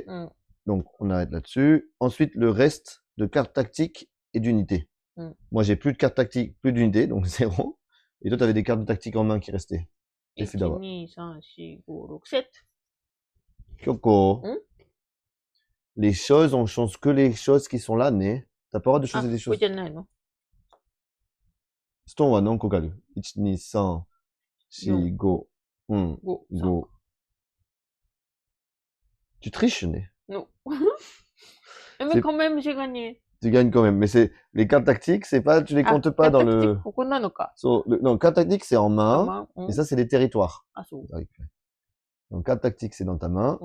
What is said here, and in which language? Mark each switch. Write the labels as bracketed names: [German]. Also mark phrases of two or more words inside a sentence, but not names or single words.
[French] Donc on arrête là-dessus. Ensuite, le reste de cartes tactiques et d'unités. Moi, j'ai plus de cartes tactiques, plus d'unités, donc 0. Et toi, tu avais des cartes de tactique en main qui restaient. 1, 2, 3, 4, 5, 6, 7. Kyoko. Les choses, on change que les choses qui sont là, né. T'as pas le droit de choisir des choses. [Japanese] これじゃないの? Stone は何個かある ?1, 2, 3, 4, 5. 5. [French] Tu triches, né? Non. Mais quand même, j'ai gagné. Tu gagnes quand même. Mais c'est, les cartes tactiques, c'est pas, tu les comptes pas dans le... non, cartes tactiques, c'est en main. Et ça, c'est des territoires. Donc, cartes tactiques, c'est dans ta main.